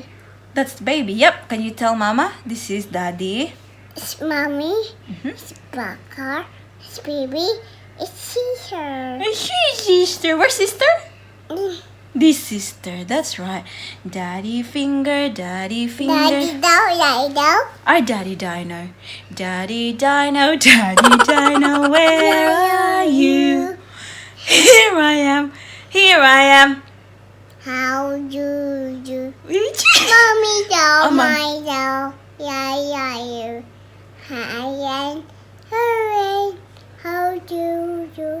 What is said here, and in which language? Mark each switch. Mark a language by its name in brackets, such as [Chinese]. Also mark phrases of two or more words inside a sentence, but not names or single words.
[English] That's the baby. Yep. Can you tell mama? This is daddy. It's mommy. Mhm. It's Baka. It's baby. It's sister. And she's sister. Where's sister? Mm. This sister. That's right. Daddy finger, daddy finger. Daddy do. Our daddy dino. Daddy dino, daddy dino, where are you? Here I am. Here I am. How do you? Mommy. Mommy do, Oh, Mom. my do. Yeah, you. Hi, hooray. How do you?